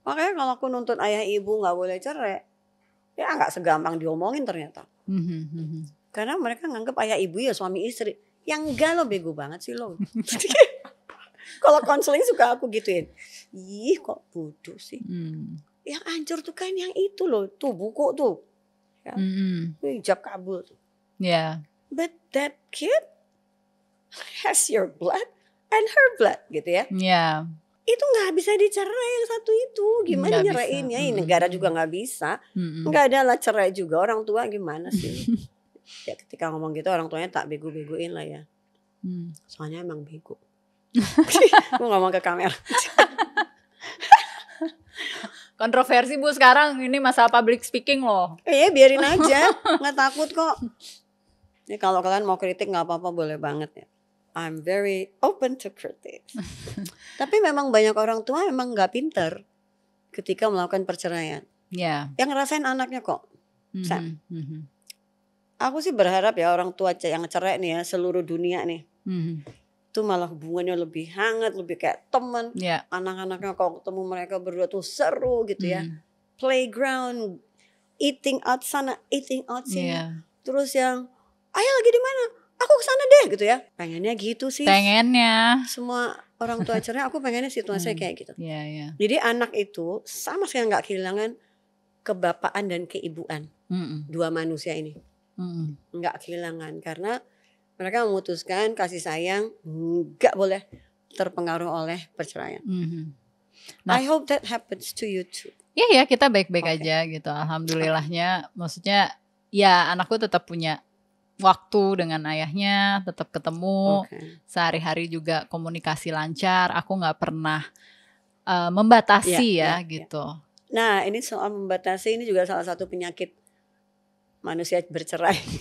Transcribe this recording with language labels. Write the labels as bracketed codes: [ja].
[id] Makanya kalau aku nuntut ayah ibu gak boleh cerai, ya gak segampang diomongin ternyata. Karena mereka nganggap ayah ibu ya suami istri. Yang enggak lo, bego banget sih lo. Kalau konseling suka aku gituin. Ih kok bodoh sih. Yang hancur tuh kan yang itu loh. Tuh buku tuh. Ya. Hijab kabul. Yeah. [en] But that kid has your blood and her blood [id] gitu ya. Yeah. Itu gak bisa dicerai yang satu itu. Gimana nyerainnya? Negara juga gak bisa. Gak ada lah cerai juga. Orang tua gimana sih? Ya ketika ngomong gitu orang tuanya tak bego-begoin lah ya. Soalnya emang bego. Gue ngomong ke kamera. Kontroversi Bu sekarang, ini masalah public speaking loh. Biarin aja, nggak takut kok. Ini kalau kalian mau kritik nggak apa-apa, boleh banget ya. [en] I'm very open to critics. [id] Tapi memang banyak orang tua emang nggak pinter ketika melakukan perceraian. Yeah. Yang ngerasain anaknya kok. Sam. Aku sih berharap ya orang tua yang cerai nih ya, seluruh dunia nih, itu malah hubungannya lebih hangat, lebih kayak teman. Anak-anaknya kalau ketemu mereka berdua tuh seru gitu ya. [en] Playground, eating out [id] sana, [en] eating out [id] sini. Terus yang, ayah lagi di mana? Aku kesana deh gitu ya. Pengennya gitu sih. Pengennya. Semua orang tua cerai, aku pengennya situasinya kayak gitu. Jadi anak itu sama sekali nggak kehilangan kebapaan dan keibuan. Dua manusia ini nggak kehilangan karena mereka memutuskan kasih sayang nggak boleh terpengaruh oleh perceraian. [en] Nah, I hope that happens to you too. [id] Ya kita baik-baik aja gitu. Alhamdulillahnya, maksudnya ya anakku tetap punya waktu dengan ayahnya, tetap ketemu, sehari-hari juga komunikasi lancar. Aku nggak pernah membatasi gitu. Nah ini soal membatasi ini juga salah satu penyakit manusia bercerai.